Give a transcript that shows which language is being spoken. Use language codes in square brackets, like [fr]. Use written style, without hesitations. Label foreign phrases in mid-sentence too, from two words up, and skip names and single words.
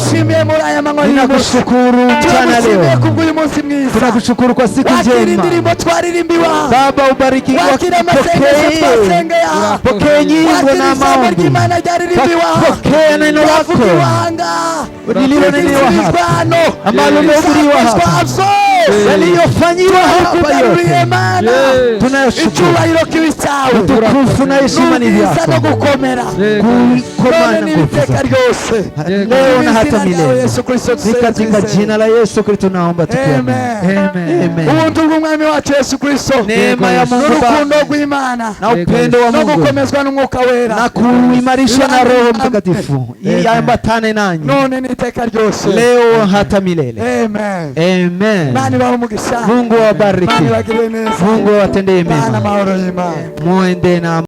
[sw] Ninakushukuru mchana leo, tunakushukuru kwa siku njema Baba, ubariki, pokea nyimbo na maombi, pokea neno lako lililonenwa hapa, ambalo limehubiriwa hapa, yaliyofanyiwa hapa yote. Tunashukuru, utukufu na heshima ni vyako, kukomana nguvu leo na hata milele. Ni katika jina la Yesu Kristo naomba tukiamini. Amen. [rw] Ubuntu bw'Umwami wacu Yesu Kristo, [sw] neema ya Mungu Baba na upendo wa Mungu [rw] gukomezwa n'Umwuka Wera [sw] na kuimarishwa na Roho Mtakatifu iambatane nanyi [rw] none n'iteka ryose, [sw] leo hata milele. Amen. Amen. Mungu awabariki, Mungu awatendee mema, muende na